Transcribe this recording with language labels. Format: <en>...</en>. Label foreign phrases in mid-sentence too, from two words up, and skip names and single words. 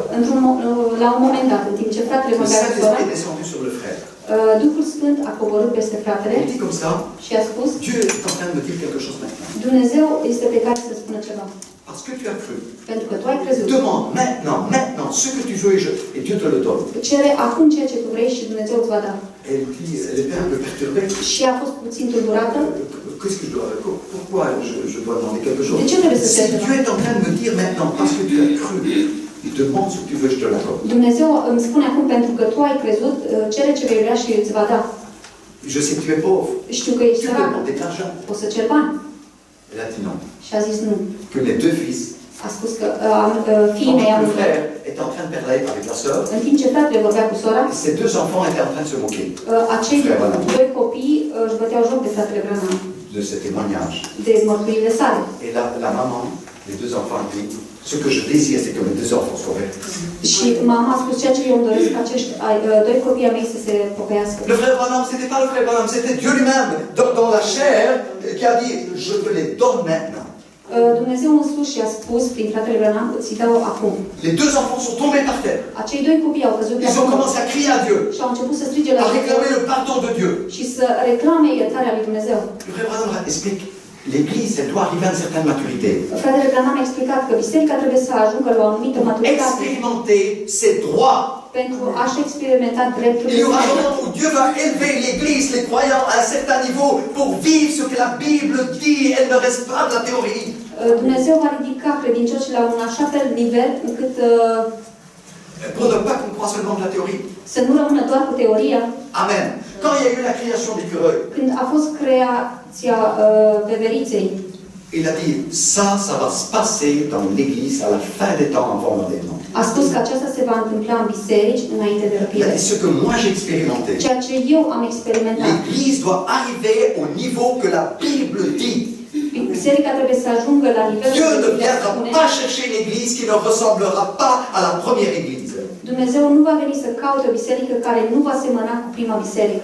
<ro>La un moment dat, în timp ce fratele</ro> <fr>le</fr> <ro>vorbea cu sora,</ro> <fr>Saint-Esprit est descendu sur le frère.</fr> <ro>Duhul Sfânt a coborât peste fratele</ro> <fr>Il dit comme ça,</fr> <ro>și a spus,</ro> <fr>Dieu est en train de me dire quelque chose maintenant.</fr> <ro>Dumnezeu este pe care să spună ceva.</ro> <fr>Parce que tu as cru.</fr> <ro>Pentru că tu ai crezut.</ro> <fr>Demande maintenant ce que tu veux et Dieu te le donne.</fr> <ro>Cere acum ceea ce tu vrei și Dumnezeu îți va da.</ro> <fr>Elle dit, elle était un peu perturbée.</fr> <ro>Și a fost puțin tulburată.</ro> <fr>Qu'est-ce que je dois, pourquoi je dois demander quelque chose?</fr> <ro>De ce trebuie să</ro> <fr>Si</fr> <ro>cer</ro> <fr>Dieu</fr> <ro>ceva?</ro> <fr>est en train de me dire maintenant, parce que tu as cru, demande ce que tu veux, je te l'accorde.</fr> <ro>Dumnezeu îmi spune acum, pentru că tu ai crezut, cere ce vei vrea și îți va da.</ro> <fr>Je sais que tu es pauvre.</fr> <ro>Știu că ești</ro> <fr>Tu peux</fr> <ro>sărac,</ro> <fr>demander de l'argent.</fr> <ro>o să cer bani.</ro> <fr>Elle a dit non.</fr> <ro>Și a zis nu.</ro> <fr>Que les deux fils</fr> <ro>A spus că fiii</ro> <fr>Pendant</fr> <ro>mei</ro> <fr>que au le frère était en train de parler avec la sœur,</fr> <ro>în timp ce fratele vorbea cu sora,</ro> <fr>ces deux enfants étaient en train de se moquer</fr> <ro>acei</ro> <fr>Frère Branham.</fr> <ro>doi copii își băteau joc de fratele Branham,</ro> <fr>de ce témoignage.</fr> <ro>de mărturile sale.</ro> <fr>Et la maman, les deux enfants, dit, ce que je désire, c'est que mes deux enfants soient verts.</fr> <ro>Și mama a spus ceea ce eu îmi doresc ca acești doi copii ai mei să se pocăiască.</ro> <fr>Le frère Branham, c'était pas le frère Branham, c'était Dieu lui-même, dans la chair, qui a dit, je te les donne maintenant.</fr> <ro>Dumnezeu însuși i-a spus prin fratele Branham, îți dau acum.</ro> <fr>Les deux enfants sont tombés par terre.</fr> <ro>Acei doi copii au căzut pe</ro> <fr>Ils ont</fr> <ro>acum</ro> <fr>commencé à crier à Dieu,</fr> <ro>și au început să strige la</ro> <fr>à</fr> <ro>Dumnezeu</ro> <fr>réclamer le pardon de Dieu.</fr> <ro>și să reclame iertarea lui Dumnezeu.</ro> <fr>Le frère Branham explique, l'Église, elle doit arriver à une certaine maturité.</fr> <ro>Fratele Branham a explicat că biserica trebuie să ajungă la o anumită maturitate</ro> <fr>Expérimenter ses droits.</fr> <ro>pentru a-și experimenta</ro> <fr>Il y</fr> <ro>drepturile</ro> <fr>aura un</fr> <ro>sale.</ro> <fr>moment où Dieu va élever l'Église, les croyants, à un certain niveau pour vivre ce que la Bible dit. Elle ne reste pas de la théorie.</fr> <ro>Dumnezeu va ridica credincioșii la un așa fel nivel încât</ro> <fr>Pour ne pas qu'on croit seulement de la théorie.</fr> <ro>să nu rămână doar cu teoria. Amen.</ro> <fr>Quand il y a eu la création des cureuils,</fr> <ro>Când a fost creația veveriței,</ro> <fr>il a dit, ça va se passer dans l'Église à la fin des temps avant l'enlèvement.</fr> <ro>a spus că aceasta se va întâmpla în biserici înainte de</ro> <fr>Il a</fr> <ro>răpire.</ro> <fr>dit, ce que moi j'ai expérimenté.</fr> <ro>Ceea ce eu am experimentat.</ro> <fr>L'Église doit arriver au niveau que la Bible dit.</fr> <ro>Biserica trebuie să ajungă la nivelul</ro> <fr>Dieu ne</fr> <ro>Biblia</ro> <fr>viendra</fr> <ro>spune.</ro> <fr>pas chercher une Église qui ne ressemblera pas à la première Église.</fr> <ro>Dumnezeu nu va veni să caute o biserică care nu va semăna cu prima biserică.</ro>